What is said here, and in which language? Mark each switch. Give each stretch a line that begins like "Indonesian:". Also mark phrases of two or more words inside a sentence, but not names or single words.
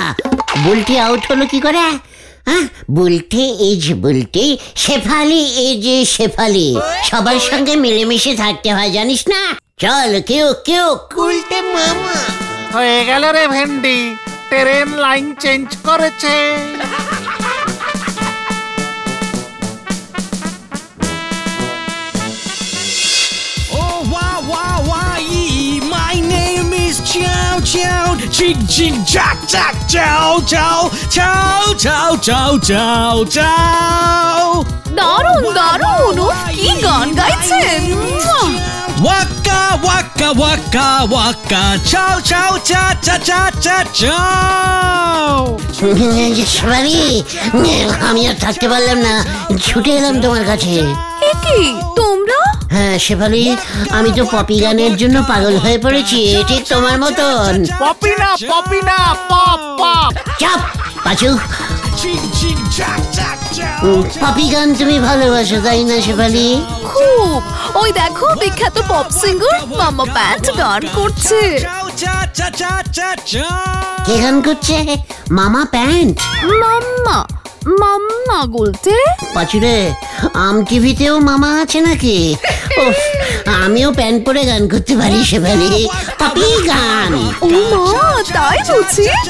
Bangla: বুলটি আউট হলো কি করে? বুলটি ইজ বুলটি, শেফালি ইজ শেফালি। সবার সঙ্গে মিলেমিশে থাকতে হয়, জানিস না? চল কেউ কেউ উল্টে মামা। হয়ে গেল রে ভেন্ডি,
English: train line change
Bangla: করেছে।
English: Oh, wow, wow, wow, my name is Chow Chow. Ching, ching, jack, jack, chow, chow, chow, chow, chow, chow, chow.
Bangla: দারুণ দারুণ, কি গান গাইছেন! Waka, waka, waka, waka, chow, chow, cha, cha, cha, cha, chow. শেফালি, আমি আর থাকতে পারলাম না, ছুটে এলাম তোমার কাছে। কি তোমরা? হ্যাঁ শেফালি, আমি তো পপি গানের জন্য পাগল হয়ে পড়েছি, ঠিক তোমার মতন। পপি না, পপি না, পপ পপ। চাপ পাচু। Ching, ching, jack, jack, chow. পপি গান তুমি ভালোবাসো তাই না শেফালি? খুব। ওই দেখো বিখ্যাত
English: pop singer
Bangla: মামা ব্যান্ড গান করছে। Chow, cha, cha, cha, cha, chow. কে গান করছে? মামা প্যান্ট? মাম্মা মাম্মা গুলটে? পাচুরে, আম টিভিতেও মামা আছে নাকি? উফ, আমিও প্যান্ট পরে গান করতে পারি শেফালি, পপি গান। ও মা, তাই বুঝি?